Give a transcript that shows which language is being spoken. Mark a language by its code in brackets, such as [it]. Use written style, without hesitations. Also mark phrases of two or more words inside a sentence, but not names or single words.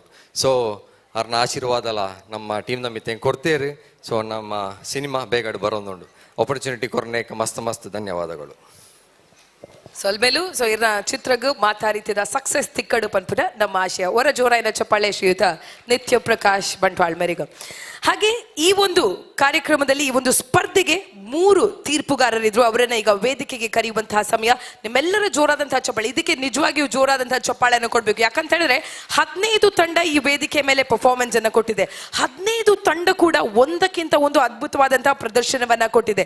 [tcy] ಸೊ ಅವ್ರನ್ನ ಆಶೀರ್ವಾದಲ್ಲ ನಮ್ಮ ಟೀಮ್ನ ಮಿತ್ತಂಗೆ ಕೊಡ್ತೇರಿ. ಸೊ ನಮ್ಮ ಸಿನಿಮಾ ಬೇಗಡೆ ಬರೋದುಂಡು ಆಪರ್ಚುನಿಟಿ ಕೊರ್ನೇಕ ಮಸ್ತ್ ಧನ್ಯವಾದಗಳು. ಸೊಲ್ಮೇಲು ಸೊ ಇರ್ನ ಚಿತ್ರಗೂ ಮಾತಾಡಿತಿದ ಸಕ್ಸಸ್ ತಿಕ್ಕಡು ಪನ್ಪುನ ನಮ್ಮ ಆಶಯ ಹೊರ ಜೋರಾಯಿನ ಚಪ್ಪಾಳೆ ಶ್ರೀಯುತ ನಿತ್ಯ ಪ್ರಕಾಶ್ ಬಂಟ್ವಾಳ್ ಮೆರಿಗ. [kn] ಹಾಗೆ ಈ ಒಂದು ಕಾರ್ಯಕ್ರಮದಲ್ಲಿ ಈ ಒಂದು ಸ್ಪರ್ಧೆಗೆ 3 ತೀರ್ಪುಗಾರರಿದ್ರು. ಅವರನ್ನ ಈಗ ವೇದಿಕೆಗೆ ಕರೆಯುವಂತಹ ಸಮಯ. ನಿಮ್ಮೆಲ್ಲರ ಜೋರಾದಂತಹ ಚಪ್ಪಾಳೆ, ಇದಕ್ಕೆ ನಿಜವಾಗಿಯೂ ಜೋರಾದಂತಹ ಚಪ್ಪಾಳೆಯನ್ನು ಕೊಡ್ಬೇಕು. ಯಾಕಂತ ಹೇಳಿದ್ರೆ 15 ತಂಡ ಈ ವೇದಿಕೆ ಮೇಲೆ ಪರ್ಫಾರ್ಮೆನ್ಸ್ ಅನ್ನು ಕೊಟ್ಟಿದೆ. 15 ತಂಡ ಕೂಡ ಒಂದಕ್ಕಿಂತ ಒಂದು ಅದ್ಭುತವಾದಂತಹ ಪ್ರದರ್ಶನವನ್ನ ಕೊಟ್ಟಿದೆ.